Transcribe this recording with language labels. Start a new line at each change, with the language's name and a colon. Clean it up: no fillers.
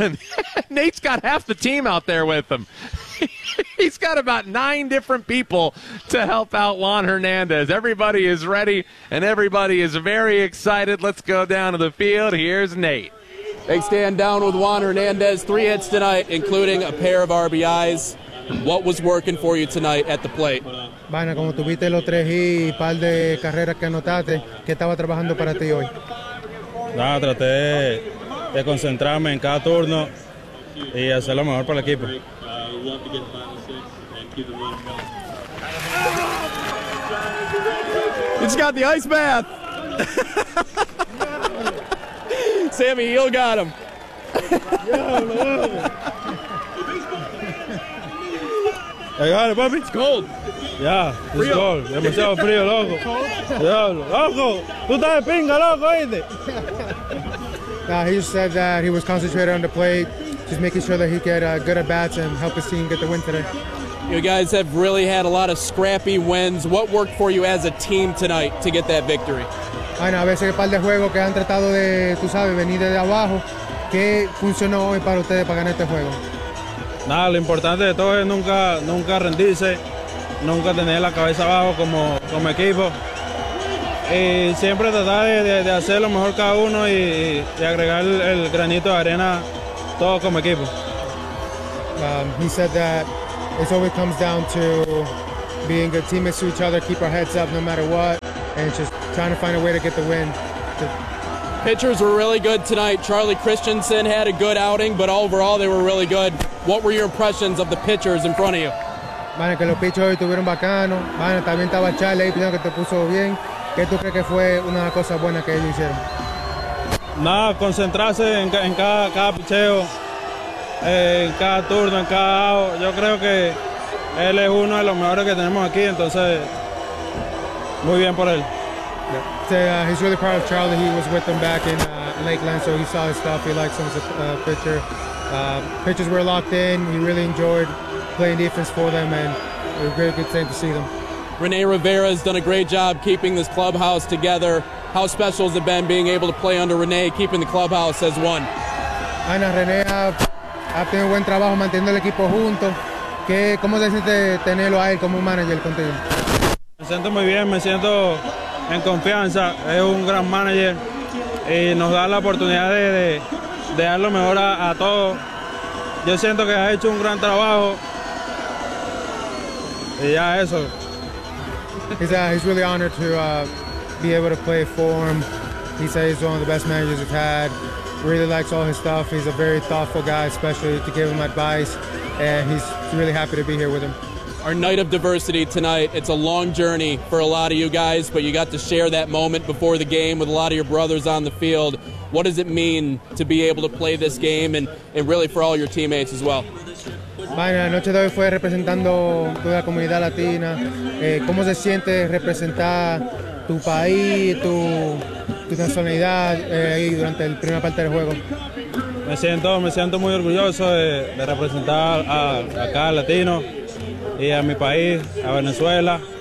English: And Nate's got half the team out there with him. He's got about 9 different people to help out Juan Hernandez. Everybody is ready, and everybody is very excited. Let's go down to the field. Here's Nate. Big stand down with Juan Hernandez. 3 hits tonight, including a pair of RBIs. What was working for you tonight at the plate?
Spanish: Bueno, como tuviste los 3 hits y un par de carreras que anotaste, ¿qué estaba trabajando para ti hoy? Nada, traté de concentrarme en cada turno y hacer lo mejor para el equipo.
English: You just got the ice bath. Sammy Hill got him. I got it, puppy. It's cold. Yeah, it's
Spanish: frio.
English: Cold. I'm so
Spanish: frio, loco. Loco, tú estás de pinga, loco, ¿oíste?
English: He just said that he was concentrated on the plate, just making sure that he get good at bats and help his team get the win today. You guys have really had a lot of scrappy wins. What worked for you as a team tonight to get that victory?
Spanish: Bueno, a veces hay un par de juegos que han tratado de, tú sabes, venir de abajo. ¿Qué funcionó hoy para ustedes para ganar este juego? Nada, lo importante de todo es nunca rendirse, nunca tener la cabeza abajo como equipo. Y siempre tratar de hacer lo mejor cada uno y agregar el granito de arena todo como equipo.
English: He said that it always comes down to being good teammates to each other, keep our heads up no matter what, and just trying to find a way to get the win. Pitchers were really good tonight. Charlie Christensen had a good outing, but overall they were really good. What were your impressions of the pitchers in front of you?
Spanish: Bueno, que los pitchers hoy estuvieron bacano. Bueno, también estaba Charlie ahí, que te puso bien. ¿Qué tú crees que fue una cosa buena que ellos hicieron? Nada, concentrarse en cada picheo, en cada turno, en cada out. Yo creo que él es uno de los mejores que tenemos aquí, entonces, muy bien por él.
English: He's really proud of Charlie. He was with them back in Lakeland, so he saw his stuff. He likes him as a pitcher. Pitchers were locked in. He really enjoyed playing defense for them, and it was a very good thing to see them. Rene Rivera has done a great job keeping this clubhouse together. How special has it been being able to play under Rene, keeping the clubhouse as one?
Spanish: Ana, Rene ha tenido buen trabajo manteniendo el equipo junto. ¿Cómo se siente tenerlo a él como manager contigo? Me siento muy bien, me siento en confianza. Es un gran manager y nos da la oportunidad de dar lo mejor a todos. Yo siento que ha hecho un gran trabajo y ya eso.
English: He's really honored to be able to play for him. He said he's one of the best managers we've had. Really likes all his stuff. He's a very thoughtful guy, especially to give him advice. And he's really happy to be here with him. Our night of diversity tonight, it's a long journey for a lot of you guys, but you got to share that moment before the game with a lot of your brothers on the field. What does it mean to be able to play this game and really for all your teammates as well?
Spanish: Bueno, la noche de hoy fue representando toda la comunidad latina. ¿Cómo se siente representar tu país, tu nacionalidad ahí durante la primera parte del juego? Me siento muy orgulloso de representar a cada latino y a mi país, a Venezuela.